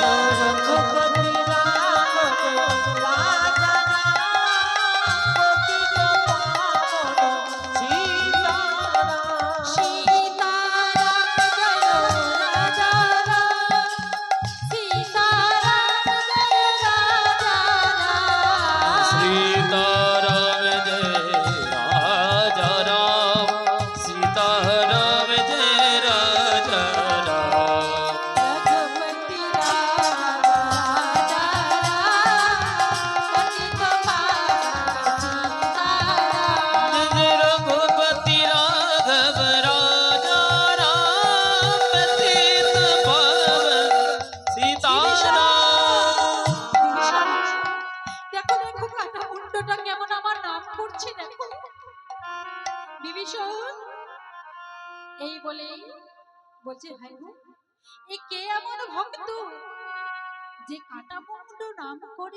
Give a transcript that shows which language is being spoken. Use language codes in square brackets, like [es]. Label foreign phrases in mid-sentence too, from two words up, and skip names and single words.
[hi] रघुपति राघव राजा राम पतित पावन सीताराम। सीताराम जय राजा राम, सीताराम जय राजा राम। सीताराम जय राजा राम। सीताराम जय राजा राम। रघुपति राम राजा राम पतित पावन सीताराम। जय रघुपति राघव राजा राम पतित पावन सीताराम। [bn] দেখো দেখো কাটা মুন্ডটা কেমন আমার নাম করছে, দেখো বিভীষণ। এই বলে বলছে, ভাই গো, এ কে এমন ভক্ত যে কাটা মুন্ড নাম করে?